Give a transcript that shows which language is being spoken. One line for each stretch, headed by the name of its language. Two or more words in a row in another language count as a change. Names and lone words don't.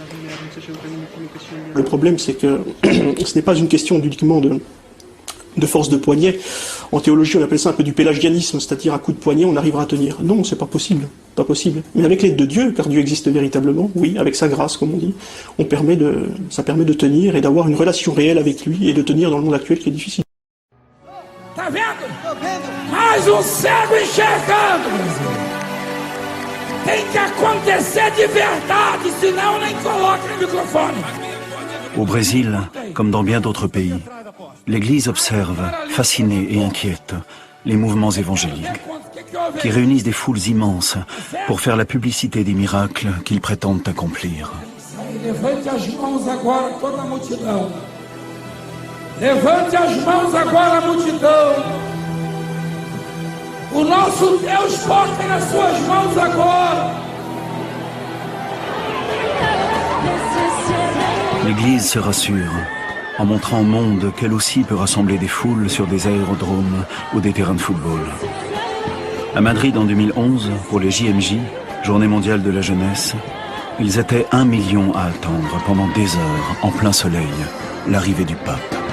French: Le problème, c'est que ce n'est pas une question uniquement de force de poignet. En théologie, on appelle ça un peu du pélagianisme, c'est-à-dire à coup de poignet, on arrivera à tenir. Non, c'est pas possible, pas possible. Mais avec l'aide de Dieu, car Dieu existe véritablement, oui, avec sa grâce, comme on dit, ça permet de tenir et d'avoir une relation réelle avec lui et de tenir dans le monde actuel qui est difficile.
Portuguese: Tá vendo? Mais cego enxergando. Tem que acontecer de verdade, senão nem coloca no microfone.
French: Au Brésil, comme dans bien d'autres pays, l'Église observe, fascinée et inquiète, les mouvements évangéliques, qui réunissent des foules immenses pour faire la publicité des miracles qu'ils prétendent accomplir.
Portuguese: Levante as mãos agora toda a multidão. Levante as mãos agora a multidão. O nosso Deus porta nas suas mãos agora.
French: L'Église se rassure en montrant au monde qu'elle aussi peut rassembler des foules sur des aérodromes ou des terrains de football. À Madrid en 2011, pour les JMJ, Journée mondiale de la jeunesse, ils étaient 1 million à attendre pendant des heures, en plein soleil, l'arrivée du pape.